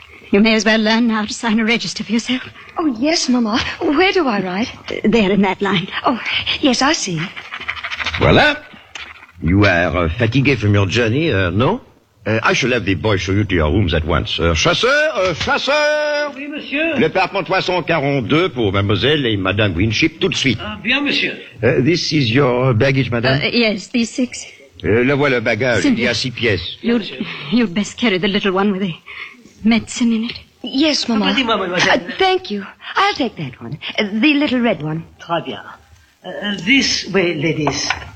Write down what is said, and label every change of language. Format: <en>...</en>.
<en>You may as well learn now to sign a register for yourself. Oh, yes, Mama. Where do I write? There in that line. Oh, yes, I see.</en> <fr>Voilà.</fr> <en>You are fatigued from your journey, no? I shall have the boy show you to your rooms at once.</en> <fr>Chasseur! Oui, monsieur. Le Parlement 342 pour mademoiselle et madame Winship, tout de suite. Bien, monsieur.</fr> <en>This is your baggage, madame? Yes, these six.</en> <fr>Le voilà, bagage. Cynthia, il y a six pièces.</fr> <en>You'd best carry the little one with the medicine in it. Yes, mama.</en> <fr>Oh, pardon, mademoiselle.</fr> <en>Thank you. I'll take that one. The little red one.</en> <fr>Très bien.</fr> <en>This way, ladies.</en>